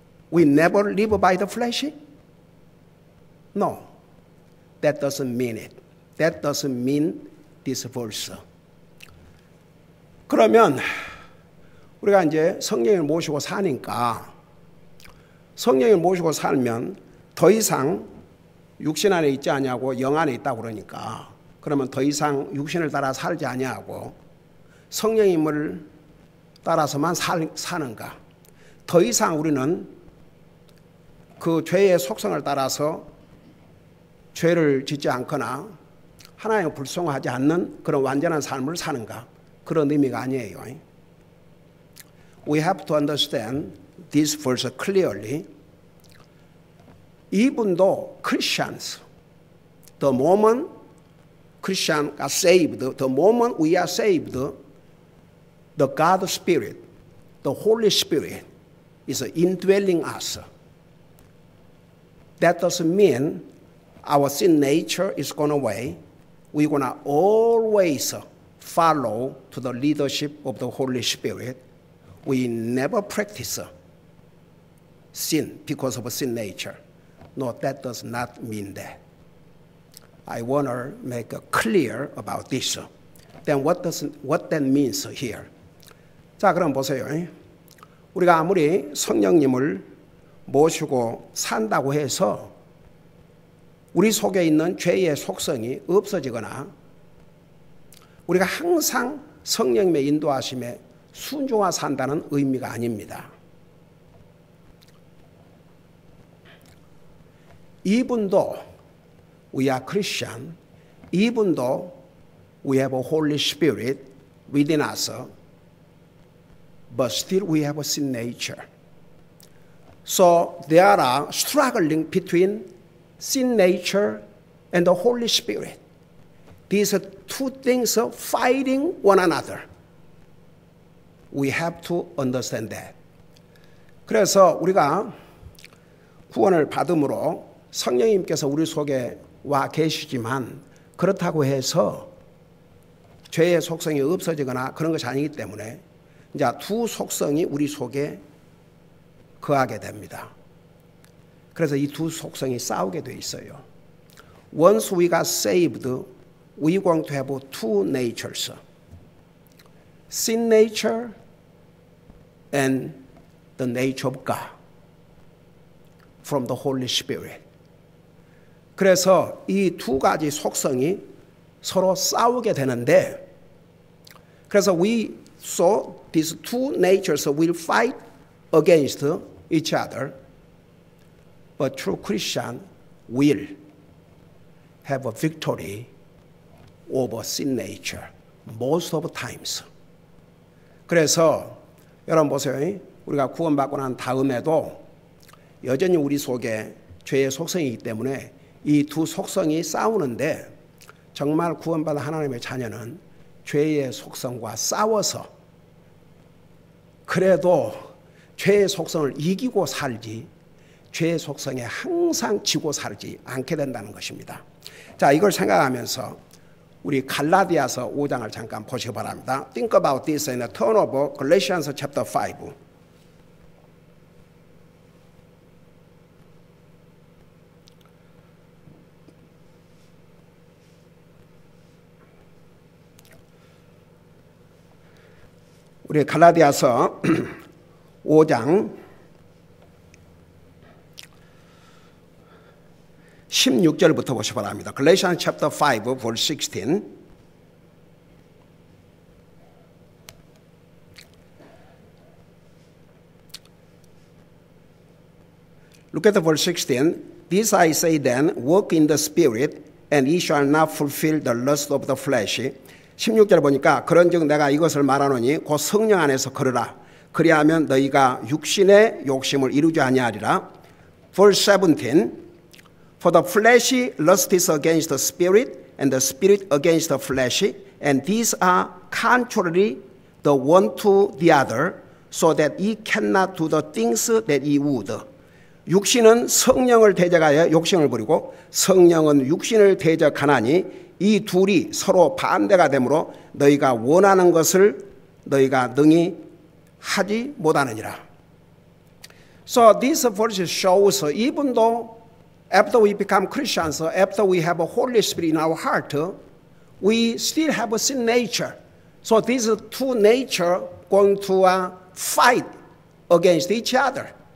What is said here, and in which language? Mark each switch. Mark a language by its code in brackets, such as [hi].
[en] We never live by the flesh. No, that doesn't mean it. That doesn't mean this verse. [ko] 그러면 우리가 이제 성령을 모시고 사니까 성령을 모시고 살면 더 이상 육신 안에 있지 아니하고 영 안에 있다고 그러니까 그러면 더 이상 육신을 따라 살지 아니하고 성령님을 따라서만 사는가? 더 이상 우리는 그 죄의 속성을 따라서 죄를 짓지 않거나 하나님을 불송하지 않는 그런 완전한 삶을 사는가? 그런 의미가 아니에요. [en] We have to understand this verse clearly. [ko] 이분도 [en] Christians, the moment Christians are saved, the moment we are saved, the God Spirit, the Holy Spirit is indwelling us. That doesn't mean our sin nature is gone away. We're going to always follow to the leadership of the Holy Spirit. We never practice sin because of sin nature. No, that does not mean that. I want to make it clear about this. Then what that means here? [ko] 자, 그럼 보세요. 우리가 아무리 성령님을 모시고 산다고 해서 우리 속에 있는 죄의 속성이 없어지거나 우리가 항상 성령님의 인도하심에 순종하 산다는 의미가 아닙니다. 이분도 [en] we are Christian, 이분도 we have a Holy Spirit within us, but still we have a sin nature. So there are struggling between sin nature and the Holy Spirit. These two things are fighting one another. We have to understand that. [ko] 그래서 우리가 구원을 받음으로 성령님께서 우리 속에 와 계시지만 그렇다고 해서 죄의 속성이 없어지거나 그런 것이 아니기 때문에 이제 두 속성이 우리 속에 거하게 됩니다. 그래서 이 두 속성이 싸우게 돼 있어요. [en] Once we got saved, we're going to have two natures. Sin nature and the nature of God from the Holy Spirit. [ko] 그래서 이 두 가지 속성이 서로 싸우게 되는데 그래서 [en] we saw these two natures will fight against each other. But true Christian will have a victory over sin nature most of the times. [ko] 그래서 여러분 보세요. 우리가 구원받고 난 다음에도 여전히 우리 속에 죄의 속성이기 때문에 이 두 속성이 싸우는데 정말 구원받은 하나님의 자녀는 죄의 속성과 싸워서 그래도 죄의 속성을 이기고 살지 죄의 속성에 항상 지고 살지 않게 된다는 것입니다. 자, 이걸 생각하면서 우리 갈라디아서 5장을 잠깐 보시기 바랍니다. [en] Think about this and turn over Galatians chapter 5. [ko] 우리 갈라디아서 5장 16절부터 보시기 바랍니다. [en] Galatians chapter 5 verse 16. Look at the verse 16. This I say then, walk in the spirit, and ye shall not fulfill the lust of the flesh. [ko] 16절 보니까 그런즉 내가 이것을 말하노니 곧 성령 안에서 걸으라. 그리하면 너희가 육신의 욕심을 이루지 아니하리라. [en] Verse 17. For the flesh lusts against the spirit, and the spirit against the flesh, and these are contrary the one to the other, so that ye cannot do the things that ye would. [ko] 육신은 성령을 대적하여 욕심을 부리고 성령은 육신을 대적하나니 이 둘이 서로 반대가 되므로 너희가 원하는 것을 너희가 능히 하지 못하느니라. [en] So this verse shows even though after we become Christians, after we have a Holy Spirit in our heart, we still have a sin nature. So these two nature going to fight against each other.